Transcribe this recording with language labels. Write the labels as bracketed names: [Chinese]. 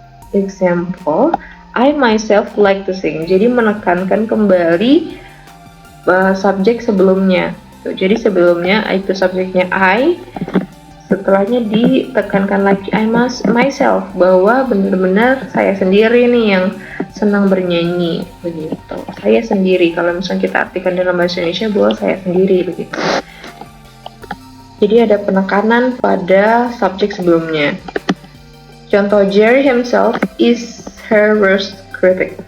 [English] Example, I myself like to sing. [Indonesian] Jadi menekankan kembali subjek sebelumnya. Jadi sebelumnya itu subjeknya I, setelahnya ditekankan lagi I myself, bahwa benar-benar saya sendiri nih yang senang bernyanyi begitu. Saya sendiri, kalau misalnya kita artikan dalam bahasa Indonesia bahwa saya sendiri begitu. Jadi ada penekanan pada subjek sebelumnya. Contoh, [English] Jerry himself is her worst critic.